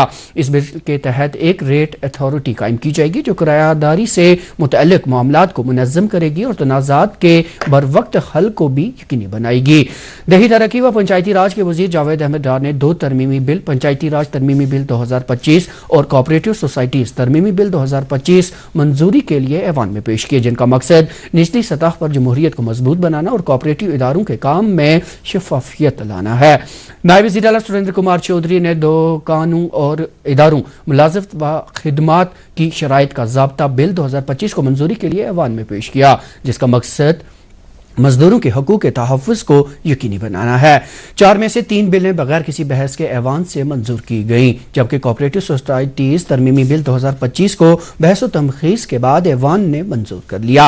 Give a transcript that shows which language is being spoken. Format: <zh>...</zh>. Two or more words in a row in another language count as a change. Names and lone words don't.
<ur>اس بل کے تحت ایک ریٹ اتھارٹی قائم کی جائے گی جو کرایہ داری سے متعلق معاملات کو منظم کرے گی اور تنازعات کے بر وقت حل کو بھی یقینی بنائے گی. دیہی ترقی و پنچایتی راج کے وزیر جاوید احمد ڈار نے 2 ترمیمی بل، پنچایتی راج ترمیمی بل 2025 اور کوآپریٹو سوسائٹیز ترمیمی بل 2025 منظوری کے لیے ایوان میں پیش کیے، جن کا مقصد نچلی سطح پر جمہوریت کو مضبوط بنانا اور کوآپریٹو اداروں کے کام میں شفافیت لانا ہے۔ نائب وزیر اعلیٰ سریندر کمار چودھری نے دکانوں اور اداروں ملازمت و خدمات کی شرائط کا ضابطہ بل 2025 کو منظوری کے لیے ایوان میں پیش کیا، جس کا مقصد مزدوروں کے حقوق کے تحفظ کو یقینی بنانا ہے۔ 4 میں سے 3 بلیں بغیر کسی بحث کے ایوان سے منظور کی گئیں، جبکہ کوآپریٹو سوسائٹیز ترمیمی بل 2025 کو بحث و تمخیص کے بعد ایوان نے منظور کر لیا۔</ur>